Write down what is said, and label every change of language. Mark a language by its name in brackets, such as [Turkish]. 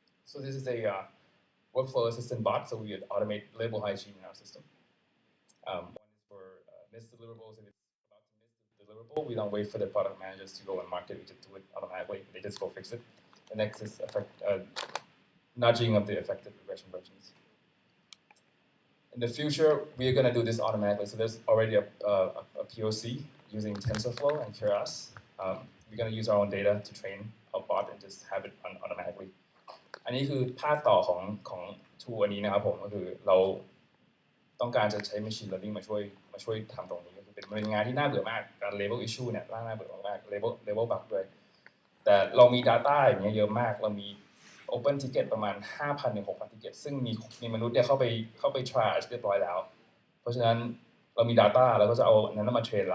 [English] so this is a workflow assistant bot so we automate label hygiene in our system one is for missed deliverables if it's about to miss the deliverable we don't wait for the product managers to go and mark it we just do it automatically they just go fix it the next is nudging of the affected regression versions in the future, we are going to do this automatically. So there's already a POC using TensorFlow and Keras. We're going to use our own data to train a bot and just have it run automatically. [Thai] อันนี้คือภาคต่อของ tool อันนี้นะครับผมก็คือเราต้องการจะใช้ machine learning มาช่วยทำตรงนี้ก็คือเป็นงานที่น่าเบื่อมากการ label issue เนี่ยน่าเบื่อมาก label bug ด้วยแต่เรามี data อย่างเงี้ยเยอะมากเรามี Open Ticket ประมาณ 5,000 ถึง 6,000 Ticket ซึ่งมีมนุษย์เนี่ยเข้าไป triage เรียบร้อยแล้วเพราะฉะนั้นเรามี data เราก็จะเอานั้นมาเ